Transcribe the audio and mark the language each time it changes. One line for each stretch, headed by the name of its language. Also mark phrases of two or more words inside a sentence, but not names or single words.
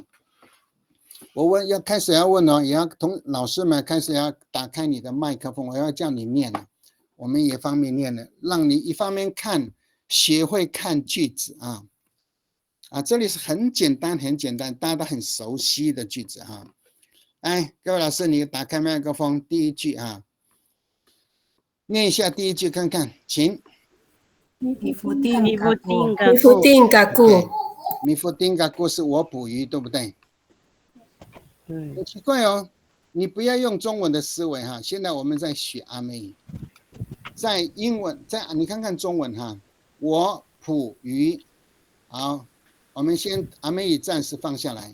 Chinese: 我开始要问哦，也要同老师们开始要打开你的麦克风，我要叫你念了，我们也方便念了，让你一方面看，学会看句子啊。这里是很简单，大家都很熟悉的句子哈。来，各位老师，你打开麦克风，第一句啊，念一下第一句看看，请。
Amis: Mi futing Mi kako. futing Mi kako. futing kako. Mi futing kako
Chinese: 是我捕鱼，对不对？对，很奇怪哦，你不要用中文的思维哈。现在我们在学阿美语，在英文，你看看中文哈，我捕鱼。好，我们先阿美语暂时放下来。